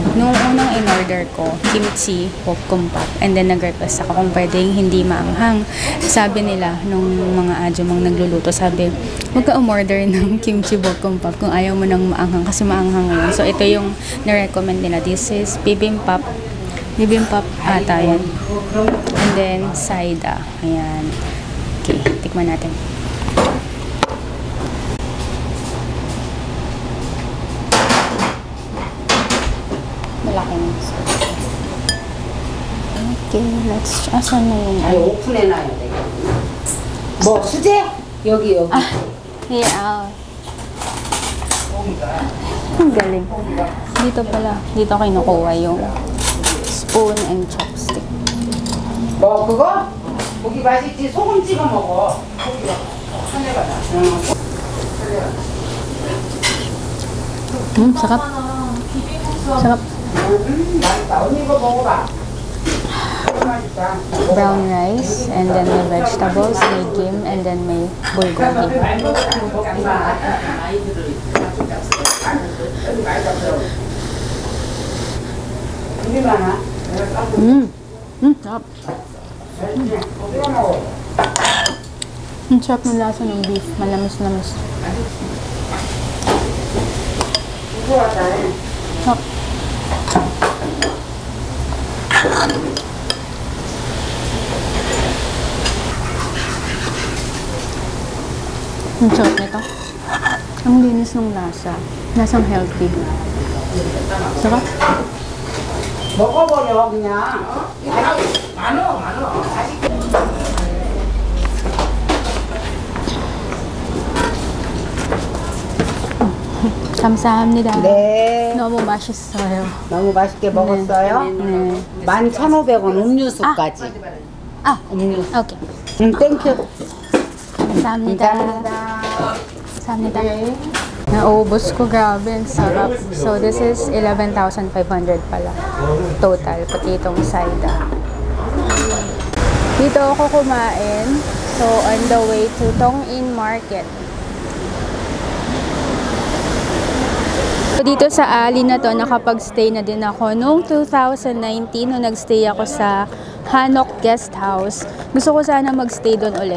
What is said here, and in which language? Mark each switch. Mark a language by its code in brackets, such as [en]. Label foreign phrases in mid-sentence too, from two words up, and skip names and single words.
[tl] Nung unang in-order ko, kimchi, bokkeumbap, [en] and then [tl] nag-request ako kung pwedeng hindi maanghang. Sabi nila, nung mga adyumang nagluluto, sabi, huwag ka umorder ng kimchi bokkeumbap kung ayaw mo nang maanghang kasi maanghang yun. So, ito yung na-recommend nila. [en] This is bibimbap. Bibimbap [tl] ata yan. [en] And then, [tl] saida. Ayan. Okay, tikman natin. [en] Okay, let's [tl] asan na yung [ko] 아니 오픈해놔야 돼. 뭐 수제? 여기. [en] Yeah. [tl] Ang galing. Dito pala. Dito kinukuha yung [en] spoon and chopstick. [ko] 뭐 그거? 고기 맛있지? 소금 찍어 먹어. 고기가 손해봐라. [tl] Sarap. Sarap. [ko] 맛있다. 언니 이거 먹어봐. [en] brown rice, and then may vegetables, may gim, and then may bulgogi. [tl] Sarap. Ang sarap ng lasa ng beef. Malamis-lamis. Sarap. Ang sarap nito. Ang linis ng lasa. Lasang healthy. Sarap. [ko] 먹어버려 그냥. 많어. 감사합니다. 네. 너무 맛있어요. 너무 맛있게 먹었어요. 네. 11,500원 음료수까지. 음료수. Okay. 땡큐. 감사합니다. 감사합니다. [tl] Naubos ko, grabe, ang sarap. [en] So, this is [tl] 11,500 pala. Total, pati itong side. Dito ako kumain. [en] So, on the way to Tong-In Market. [tl] So, dito sa alley na to, nakapag-stay na din ako. Noong 2019, nung nag-stay ako sa Hanok Guest House, gusto ko sana mag-stay doon ulit.